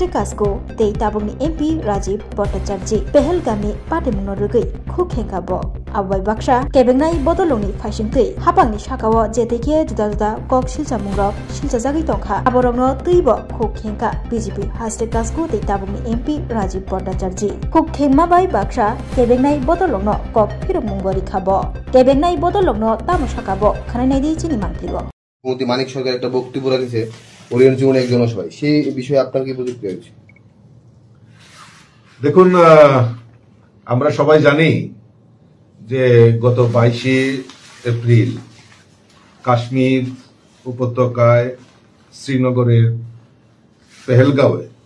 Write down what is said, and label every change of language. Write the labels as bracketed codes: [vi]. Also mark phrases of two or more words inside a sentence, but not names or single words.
[trp] कासको तै ताबुंनि एमपी राजीव भट्टाचार्य पेहेलगामनि पाटे मुंग्रुगै खुक हेंगाबो आबाय बाक्सा केबेंनाय बदलंनि फाइसिंतै हापांनि साकाओ जेतेके जुदा जुदा कक सिलचा मुंग्रब सिलचा जागै दंखा आबरंनो तैबो खुक खेंका बीजेपी हास्ते कासको तै ताबुंनि एमपि राजीव भट्टाचार्य खुक खेंमा बाय बाक्सा केबेंनाय बदलंनो कक फिरक मुंगरि खाबो केबेंनाय बदलंनो तामो साकाबो खानायनाय दै चिनि मानथिगो [bn] মুখ্যমন্ত্রী মানিক সরকার একটা বক্তব্য রাখছে ওরিয়েন্ট জীবনে এক জনসভায়, সেই বিষয়ে আপনার কি প্রতিক্রিয়া আছে? দেখুন, আমরা সবাই জানি যে গত 22 এপ্রিল কাশ্মীর উপত্যকায় শ্রীনগরের পেহেলগাঁওয়ে